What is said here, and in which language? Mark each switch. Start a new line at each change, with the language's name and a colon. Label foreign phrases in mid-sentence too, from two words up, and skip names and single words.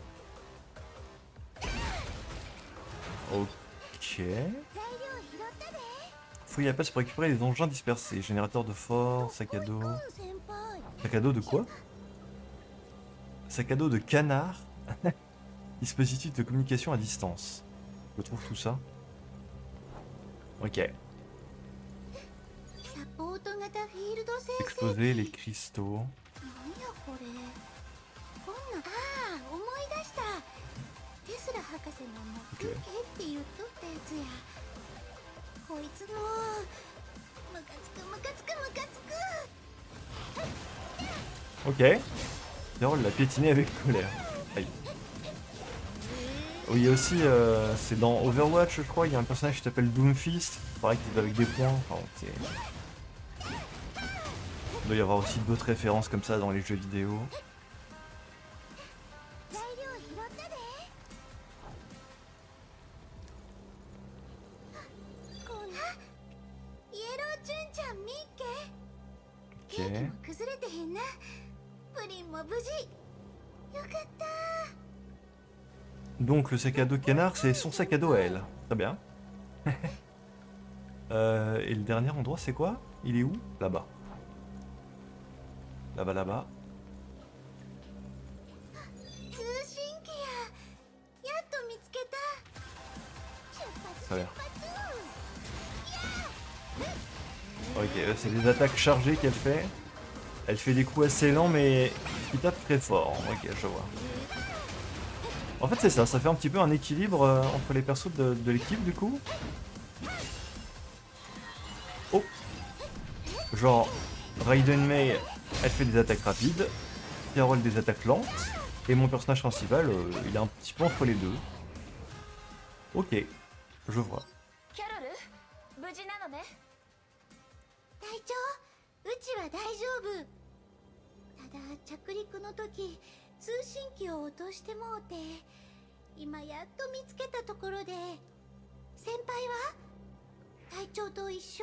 French: Ok. Fouille à passe pour récupérer les engins dispersés. Générateur de force, sac à dos. Sac à dos de quoi? Sac à dos de canard. Dispositif de communication à distance. Je trouve tout ça. Ok.
Japanese: サポート型フィールド生成
French: Exploser les cristaux.
Japanese: なんやこれこんなああ思い出したテスラ博士の持ってけって言っとったやつやこいつもムカつくムカつくムカつく
French: Ok. Carole l'a piétiné avec colère. Aïe. Oui, il y a aussi, c'est dans Overwatch, je crois, il y a un personnage qui s'appelle Doomfist. Pareil, qui se bat avec des poings. Enfin, il doit y avoir aussi d'autres références comme ça dans les jeux vidéo.
Japanese: 材料拾ったでこんなイエローチュンちゃん見っけケーキも崩れてへんなプリンも無事よかった
French: Donc le sac à dos canard, c'est son sac à dos à elle. Très bien. Et le dernier endroit, c'est quoi? Il est où? Là-bas. Là-bas, là-bas.
Japanese: 通信機ややっと見つけた出発
French: Très bien.
Japanese: 出発
French: Ok, c'est des attaques chargées qu'elle fait. Elle fait des coups assez lents, mais qui tapent très fort. Ok, je vois. En fait, c'est ça, ça fait un petit peu un équilibre entre les persos de l'équipe, du coup. Oh! Genre, Raiden Mei, elle fait des attaques rapides, Carole des attaques lentes, et mon personnage principal, il est un petit peu entre les deux. Ok, je vois.
Japanese: キャロル無事なのね隊長うちは大丈夫ただ着陸の時通信機を落としてもうて今やっと見つけたところで先輩は隊長と一緒